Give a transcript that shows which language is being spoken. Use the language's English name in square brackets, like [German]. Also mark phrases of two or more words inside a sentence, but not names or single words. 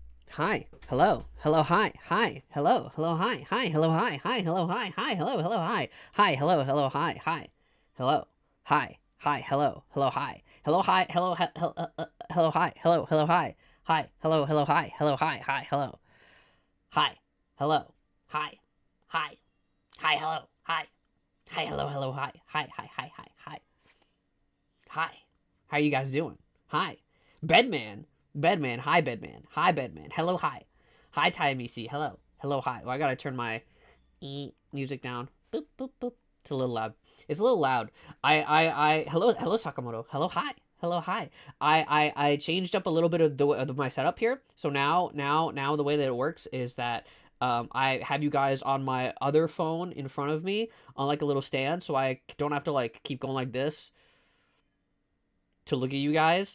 [English] Hi. Hello. Hello. Hi. Hi. Hello. Hello. Hi. Hi. Hello. Hi. Hi. Hello. Hi. Hi. Hello. Hello. Hi. Hi. Hello. Hello. Hi. Hi. Hello. Hi. Hi. Hello. Hello. Hi. Hello. Hi. Hello. Hello. Hi. Hello. Hello. Hi. Hi. Hello. Hello. Hi. Hello. Hi. Hi. Hello. Hi. Hello. Hi. Hi. Hi. Hello. Hi. Hi. Hello. Hello. Hi. Hi. Hi. Hi. Hi. Hi. Hi. How are you guys doing? Hi. Bedman. Bedman. Hi, Bedman. Hi, Bedman. Hello, hi. Hi, Ty MEC. Hello. Hello, hi. Well, I gotta turn my music down. Boop, boop, boop. It's a little loud. It's a little loud. Hello, Sakamoto. Hello, hi. Hello, hi. I changed up a little bit of my setup here. So now the way that it works is that I have you guys on my other phone in front of me on like a little stand, so I don't have to like keep going like this to look at you guys.